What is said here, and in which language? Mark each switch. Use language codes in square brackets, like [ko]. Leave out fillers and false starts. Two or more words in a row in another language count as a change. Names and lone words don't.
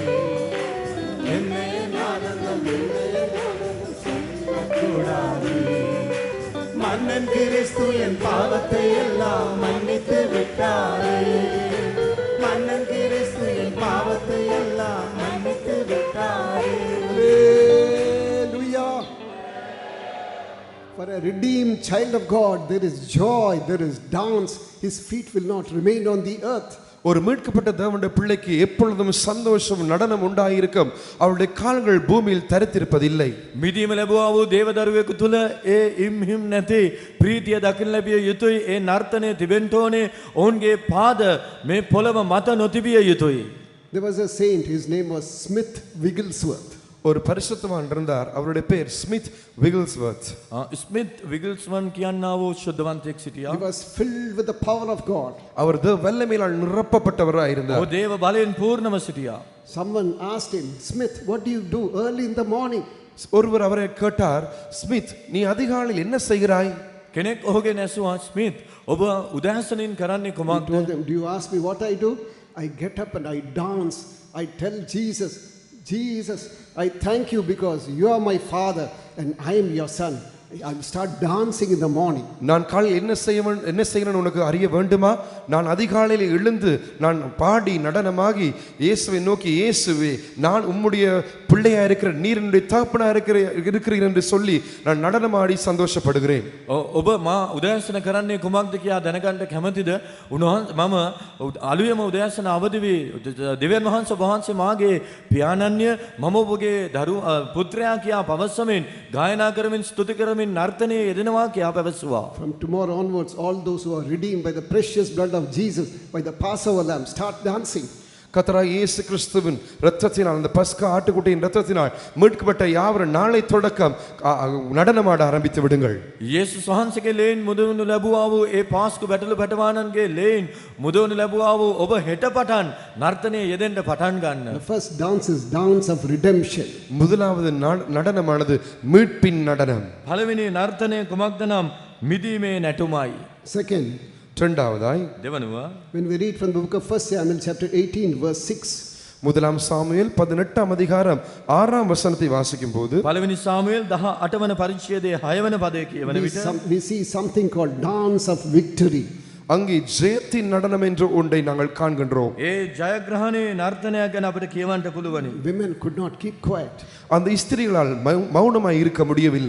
[ta] என்ன ஆனந்தம் சொல்லக்கூடாதே. மன்னன் கிறிஸ்து என் பாவத்தை எல்லாம் மன்னித்து விட்டாரே. மன்னன் கிறிஸ்து என் பாவத்தை எல்லாம் மன்னித்து விட்டாரே. [en] Hallelujah. For a redeemed child of God, there is joy, there is dance. His feet will not remain on the earth. [ta] ஒரு மீட்கப்பட்ட தேவனுடைய பிள்ளைக்கு எப்பொழுதும் சந்தோஷம் நடனம் உண்டாயிருக்கும். அவருடைய கால்கள் பூமியில் தரித்திருப்பதில்லை. [si] මිදීම ලැබුවා වූ දේවදරුවෙකු තුල ඒ ඉම්හිම් නැති ප්‍රීතිය දකින්න ලැබිය යුතුයි. ඒ නර්තනය තිබෙන්න ඕනේ. ඔවුන්ගේ පාද මේ පොළව මත නොතිබිය යුතුයි. [en] There was a saint, his name was Smith Wigglesworth. [ta] ஒரு பரிசுத்தவான் இருந்தார். அவருடைய பெயர் ஸ்மித் விகில்ஸ்வர்த். [si] ස්මිත් විගල්ස්වන් කියන්නා වූ ශුද්ධවන්තයෙක් සිටියා. [en] He was filled with the power of God. [ta] அவர் வல்லமையால் நிரப்பப்பட்டவராய் இருந்தார். [si] ඔහු දේව බලයෙන් පූර්ණව සිටියා. [en] Someone asked him, Smith, what do you do early in the morning? [ta] ஒருவர் அவரை கேட்டார், ஸ்மித் நீ அதிகாலையில் என்ன செய்கிறாய்? [si] කෙනෙක් ඔහුගෙන් ඇසුවා, ස්මිත් ඔබ උදෑසනින් කරන්නේ [en] He [si] කුමක්ද? [en] told him, do you ask me what I do? I get up and I dance. I tell Jesus, I thank you because you are my father and I am your son. I start dancing in the morning. [ta] நான் காலையில் என்ன செய்யணும் உனக்கு அறிய வேண்டுமா? நான் அதிகாலையில் எழுந்து நான் பாடி நடனமாகி இயேசுவை நோக்கி, இயேசுவே நான் உம்முடைய பிள்ளையா இருக்கிற நீர் என்னுடைய தகப்பனா இருக்கிறீர் என்று சொல்லி நான் நடனமாடி சந்தோஷப்படுகிறேன். [si] ඔබ මා උදෑසන කරන්නේ කුමක්ද කියා දැනගන්න කැමතිද? මම අලුයම උදෑසන අවදි වී දෙවියන් වහන්සේ වහන්සේ මාගේ පියාණන්ය මම ඔබගේ පුත්‍රයා කියා පවසමින් ගායනා කරමින් ස්තුති කරමින් නර්තනයේ යෙදෙනවා කියා පැවසුවා. [en] From tomorrow onwards, all those who are redeemed by the precious blood of Jesus, by the Passover lamb, start dancing. [ta] கர்த்தராகிய இயேசு கிறிஸ்துவின் இரத்தத்தினால், அந்த பஸ்கா ஆட்டுக்குட்டியின் இரத்தத்தினால் மீட்கப்பட்ட யாவரும் நாளை தொடக்கம் நடனமாட ஆரம்பித்து விடுங்கள். [si] යේසුස් වහන්සේගේ ලේන් මුදවනු ලැබුවා වූ ඒ පාස්කු බැටළු බැටවාණන්ගේ ලේන් මුදවනු ලැබුවා වූ ඔබ හෙට පටන් නර්තනයේ යෙදෙන්න පටන් ගන්න. [en] The first dance is dance of redemption. [ta] முதலாவது நடனமானது மீட்பின் நடனம். [si] පළවෙනි නර්තනය කුමක්ද නම් මිදීමේ නැටුමයි. [en] Second, [ta] இரண்டாவதாய் [si] දෙවනුව [en] when we read from the book of 1 Samuel chapter 18 verse 6, [ta] முதலாம் சாமுவேல் 18ஆம் அதிகாரம் 6ஆம் வசனத்தை வாசிக்கும் போது, [si] පළවෙනි සාමුවෙල් 18 වන පරිච්ඡේදයේ 6 වන පදයේ කියවන විට [en] we see something called dance of victory. [ta] அங்கே ஜெயத்தின் நடனம் என்று ஒன்றை நாங்கள் காண்கின்றோம். [si] ඒ ජයග්‍රහණයේ නර්තනයක් ගැන අපිට කියවන්න පුළුවනි. [en] Women could not keep quiet. [ta] அந்த ஸ்திரீகளால் மௌனமாய் இருக்க முடியவில்லை.